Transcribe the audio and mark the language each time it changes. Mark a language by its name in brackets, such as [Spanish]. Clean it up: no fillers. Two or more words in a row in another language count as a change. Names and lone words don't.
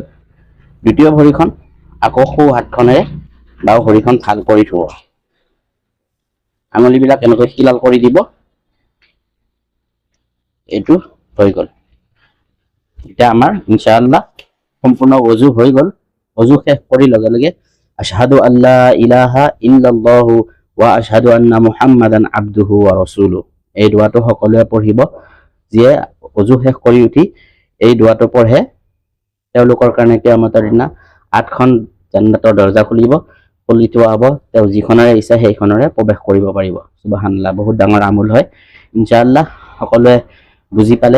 [Assamese] দ্বিতীয় ভৰিখন আকৌ সোঁ হাতখনেৰে বাওঁ ভৰিখন ভাল কৰি ধুব। আঙুলিবিলাক এনেকৈ খিলাল কৰি দিব। এইটো হৈ গ'ল। এতিয়া আমাৰ ইনশাআল্লাহ সম্পূৰ্ণ অজু হৈ গ'ল। অজু শেষ কৰি লগে লগে [Arabic] أشهد ألا إله إلا الله وأشهد أن محمدا عبده ورسوله, [Assamese] এই দোৱাটো সকলোৱে পঢ়িব। যিয়ে অজু শেষ কৰি উঠি এই দোৱাটো পঢ়ে তেওঁলোকৰ কাৰণে কিয়ামতৰ দিনা 8খন জান্নাতৰ দৰজা খুলি থোৱা হ'ব। তেওঁ যিখনেৰে ইচ্ছা সেইখনেৰে প্ৰৱেশ কৰিব পাৰিব। সুবহানাল্লাহ, বহুত ডাঙৰ আমল হয়। ইনশাআল্লাহ সকলোৱে বুজি পালে।